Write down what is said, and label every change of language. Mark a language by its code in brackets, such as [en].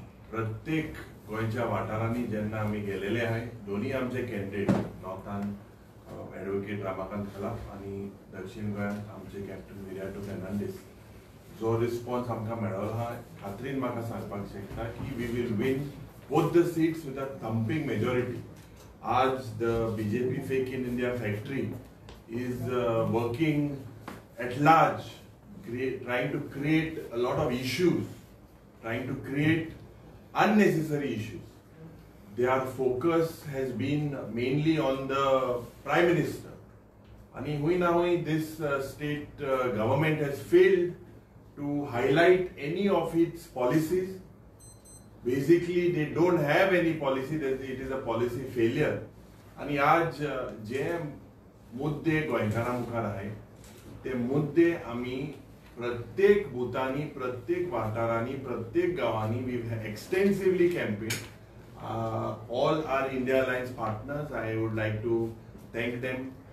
[kok] प्रत्येक गोंयच्या वाठारांनी जेन्ना आमी गेलेले आहाय, दोन्ही आमचे कॅन्डिडेट नॉर्थान ॲडव्होकेट रामाकांत खलाप आणि दक्षिण गोंयांत आमचे कॅप्टन विराटो फेर्नांडीस, जो रिस्पॉन्स आमकां मेळ्ळो आहा खात्रीन म्हाका सांगपाक शकता की [en] We will win both the seats with a thumping majority. आज the BJP fake in India factory is working at large, trying to create a lot of issues, trying to create unnecessary issues. Their focus has been mainly on the Prime Minister. And this state government has failed to highlight any of its policies. Basically, they don't have any policy, it is a policy failure. [kok] And आज जे मुद्दे गोंयकारां मुखार आहाय ते मुद्दे आमी प्रत्येक बुथांनी, प्रत्येक वाठारांनी, प्रत्येक गांवांनी [en] We extensively campaign. All are India alliance partners, I would like to thank them.